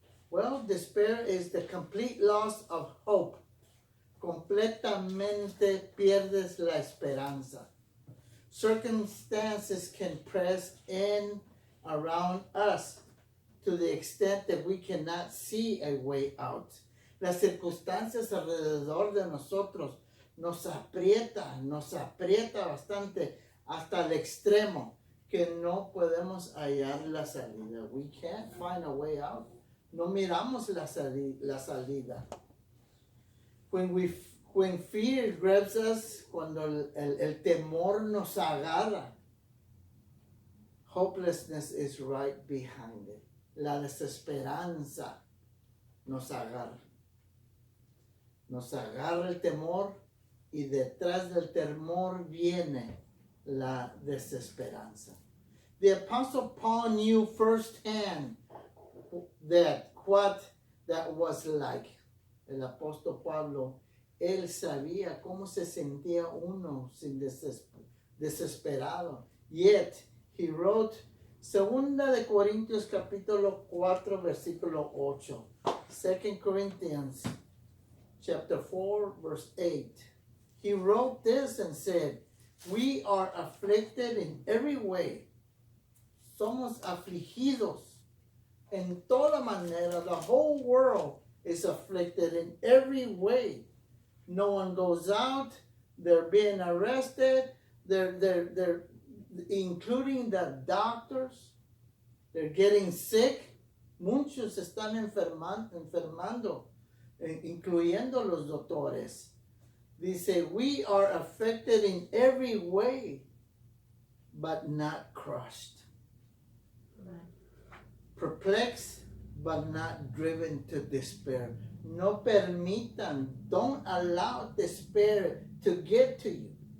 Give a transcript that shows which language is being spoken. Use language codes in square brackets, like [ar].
[en] Well, despair is the complete loss of hope. [es] Completamente pierdes la esperanza. [en] Circumstances can press in around us to the extent that we cannot see a way out. [es] Las circunstancias alrededor de nosotros nos aprieta bastante hasta el extremo que no podemos hallar la salida. [en] We can't find a way out. [es] No miramos la salida. [en] When fear grabs us, [es] cuando el temor nos agarra, [en] hopelessness is right behind it. [es] La desesperanza nos agarra. Nos agarra el temor y detrás del temor viene la desesperanza. [en] The Apostle Paul knew firsthand what that was like. [es] El apóstol Pablo, él sabía cómo se sentía uno sin desesperado. [en] Yet, he wrote, [es] Segunda de Corintios capítulo 4, versículo 8. [en] 2 Corinthians chapter 4, verse 8. He wrote this and said, we are afflicted in every way. [es] Somos afligidos en toda manera. [en] The whole world is afflicted in every way. No one goes out. They're being arrested. They're including the doctors. They're getting sick. [es] Muchos están enfermando, incluyendo los doctores. [en] Dice, we are affected in every way, but not crushed. Perplexed, but not driven to despair. [es] No permitan, [en] don't allow despair to get to you.